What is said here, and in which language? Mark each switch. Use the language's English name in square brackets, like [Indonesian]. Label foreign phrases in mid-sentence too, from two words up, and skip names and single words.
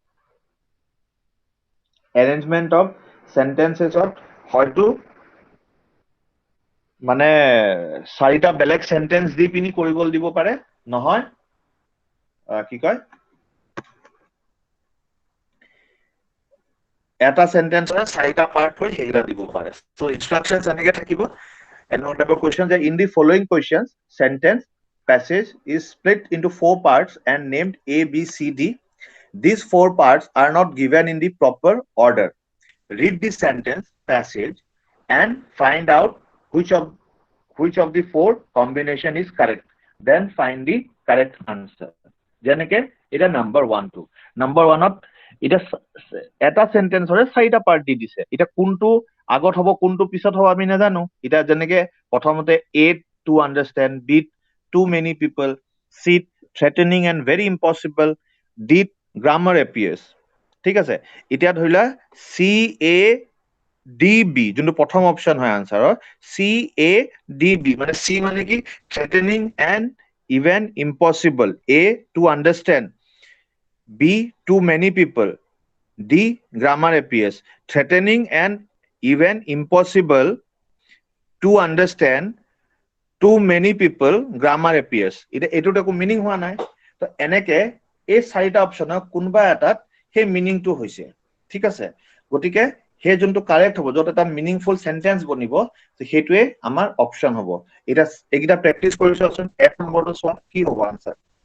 [English] arrangement of sentencesত [Assamese] হয়তো মানে 4টা বেলেগ সেন্টেন্স দি পিনি কৰিবলৈ দিব পাৰে নহয় কি কয় এটা সেন্টেন্সৰে 4টা পাৰ্ট হৈ সেইটা দিব পাৰে [English] so instructions [Assamese] এনেকে থাকিব এনেকুৱা টাইপৰ কোৱেশ্চন যে [English] in the following questions sentence passage is split into 4 parts and named A, B, C, D. These 4 parts are not given in the proper order. Read the sentence passage and find out which of the 4 combination is correct. Then find the correct answer. [Assamese] যেনেকে এটা নাম্বাৰ 1 2 নাম্বাৰ 1ত এটা এটা সেন্টেন্সৰে 4টা পাৰ্ট দি দিছে এটা কোনটো আগত হ'ব কোনটো পিছত হ'ব আমি নাজানো এটা যেনেকে প্ৰথমতে [English] A to understand B too many people C threatening and very impossible D grammar appears [Assamese] ঠিক আছে এতিয়া ধৰিলা C A D B যোনটো প্ৰথম অপচন হয় আনসাৰৰ C A [English] D B [Assamese] মানে C মানে কি [English] threatening and even impossible A to understand B too many people D grammar appears threatening and even impossible to understand too many people grammar appears [Assamese] এটা এটোত একো মিনিং হোৱা নাই তো এনেকে এই 4টা অপচনৰ কোনবা এটাত সেই মিনিংটো হৈছে ঠিক আছে গতিকে সেই যোনটো কাৰেক্ট হ'ব যত এটা [English] meaningful sentence [Assamese] বনিব সেইটোৱে আমাৰ অপচন হ'ব এটা এইটা প্ৰ্যাকটিস কৰিছো অপচন এক নম্বৰটো চোৱা কি হ'ব আনসাৰ